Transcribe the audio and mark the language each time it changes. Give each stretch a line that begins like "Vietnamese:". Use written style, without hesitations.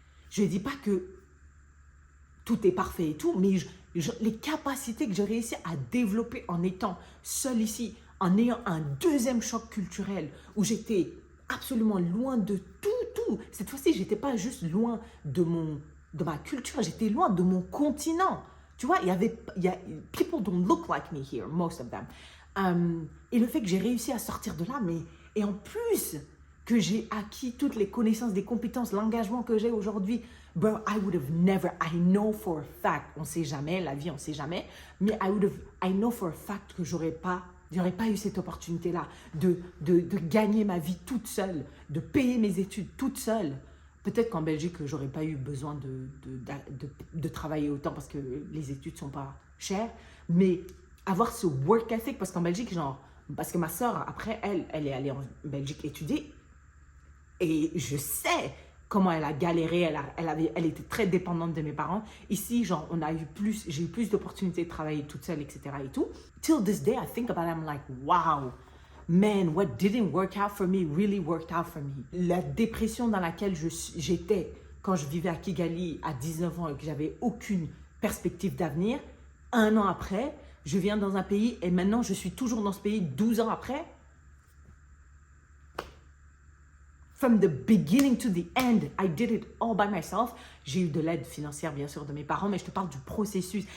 French: Je ne dis pas que tout est parfait et tout, mais les capacités que j'ai réussi à développer en étant seule ici, en ayant un deuxième choc culturel où j'étais absolument loin de tout. Cette fois-ci, je n'étais pas juste loin de ma culture, j'étais loin de mon continent. Tu vois,
English: people don't look like me here, most of them.
French: Et le fait que j'ai réussi à sortir de là, et en plus que j'ai acquis toutes les connaissances, des compétences, l'engagement que j'ai aujourd'hui, bro,
English: I would have never, I know for a fact,
French: on ne sait jamais, la vie, on ne sait jamais, mais
English: I know for a fact
French: que j'aurais pas eu cette opportunité-là de gagner ma vie toute seule, de payer mes études toute seule. Peut-être qu'en Belgique, je n'aurais pas eu besoin de travailler autant parce que les études ne sont pas chères. Mais avoir ce work ethic, parce qu'en Belgique, parce que ma soeur, après, elle est allée en Belgique étudier. Et je sais comment elle a galéré, elle était très dépendante de mes parents. Ici, j'ai eu plus d'opportunités de travailler toute seule, etc. et tout.
English: Till this day, I think about it, I'm like, wow, man, what didn't work out for me really worked out for me.
French: La dépression dans laquelle j'étais quand je vivais à Kigali à 19 ans et que j'avais aucune perspective d'avenir, 1 an après, je viens dans un pays et maintenant je suis toujours dans ce pays 12 ans après.
English: From the beginning to the end, I did it all by myself.
French: J'ai eu de l'aide financière, bien sûr, de mes parents, mais je te parle du processus.